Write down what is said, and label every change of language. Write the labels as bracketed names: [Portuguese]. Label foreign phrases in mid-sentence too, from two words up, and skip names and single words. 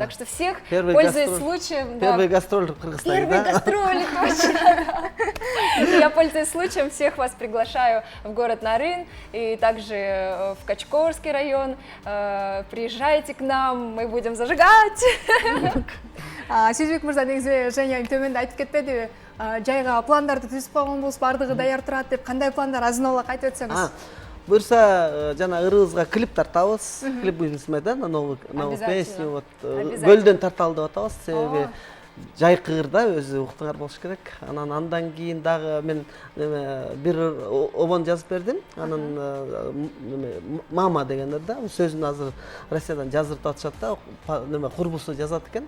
[Russian] Так что всех, пользуясь случаем... Первый гастроль в Кыргызстане, Первый гастроль, точно, да. Я, пользуясь случаем, всех вас приглашаю в город Нарын и также в Качкорский район. Приезжайте к нам, мы будем зажигать. [Kyrgyz] Сүйүзбек мырза, негизи Женя төмөндө айтып кетпедиби? Жайга пландарды түзүп койгон болуп, бардыгы даяр турат деп, кандай пландар азын-аулак айтып өтсөңүз? Буюрса, жана ырыгызга клип тартабыз. [Russian] Клип будем смотреть, да, на новую песню. [Kyrgyz] Вот Көлдөн тарталы деп атабыз, себеби жай кырда өзү уктуңар болуш керек. Андан кийин дагы мен бир обон жазып бердим. Анан мама дегендер да, сөзүн азыр Россиядан жаздырып атышат да, курбусу жазат экен.